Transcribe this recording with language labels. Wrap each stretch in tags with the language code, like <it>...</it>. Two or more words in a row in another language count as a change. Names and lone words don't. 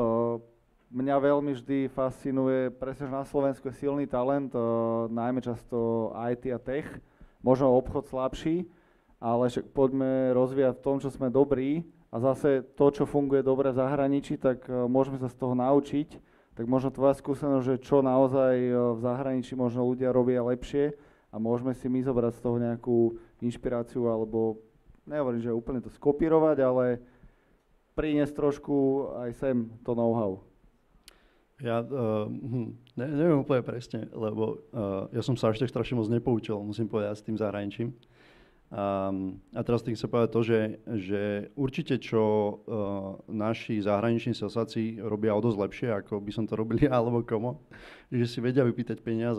<sk>Mňa veľmi vždy fascinuje, presne, že na Slovensku je silný talent, najmä často IT a tech, možno obchod slabší, ale však poďme rozvíjať v tom, čo sme dobrí a zase to, čo funguje dobre v zahraničí, tak môžeme sa z toho naučiť. tak možno tvoja skúsenosť, že čo naozaj v zahraničí možno ľudia robia lepšie a môžeme si my zobrať z toho nejakú inšpiráciu alebo, nehovorím, že úplne to skopírovať, ale priniesť trošku aj sem to know-how. Ja neviem úplne presne, lebo ja som sa až tak strašne moc nepoučil, musím povedať, s tým zahraničím. A teraz tým chcem povedať to, že určite čo naši zahraniční salsáci robia o dosť lepšie, ako by som to robil ja alebo komo, že si vedia vypýtať peniaze.</sk>